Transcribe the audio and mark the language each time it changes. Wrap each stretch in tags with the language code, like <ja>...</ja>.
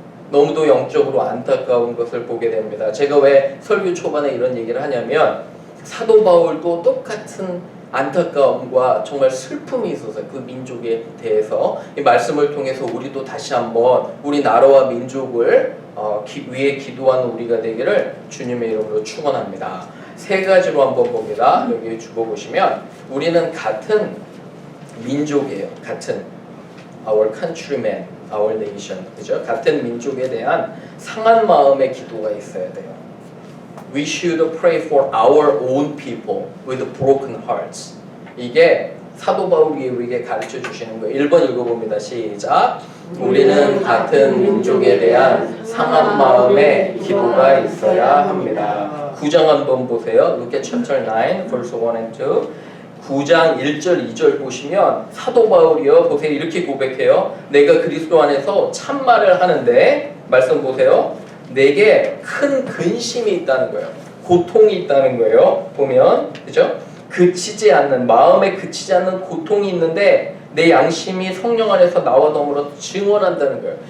<ko>너무도 영적으로 안타까운 것을 보게 됩니다. 제가 왜 설교 초반에 이런 얘기를 하냐면 사도 바울도 똑같은 안타까움과 정말 슬픔이 있어서 그 민족에 대해서 이 말씀을 통해서 우리도 다시 한번 우리 나라와 민족을 위해 기도하는 우리가 되기를 주님의 이름으로 축원합니다. 세 가지로 한번 봅니다. 여기 죽어보시면 우리는 같은 민족이에요. 같은</ko> <en>our countrymen, our nation,</en> <ko>그죠? 같은 민족에 대한 상한 마음의 기도가 있어야 돼요.</ko> <en>We should pray for our own people with broken hearts.</en> <ko>이게 사도 바울이 우리에게 가르쳐 주시는 거예요. 1번 읽어봅니다. 시작. 우리는 같은 민족에 대한 상한 마음의 기도가 있어야 합니다. 9장 한번 보세요.</ko> <en>Look at chapter 9, verse 1 and 2.</en> <ko>9장 1절 2절 보시면 사도 바울이요 보세요. 이렇게 고백해요. 내가 그리스도 안에서 참말을 하는데 말씀 보세요. 내게 큰 근심이 있다는 거예요. 고통이 있다는 거예요. 보면 그죠? 마음에 그치지 않는 고통이 있는데 내 양심이 성령 안에서 나와 더불어 증언한다는 거예요.</ko>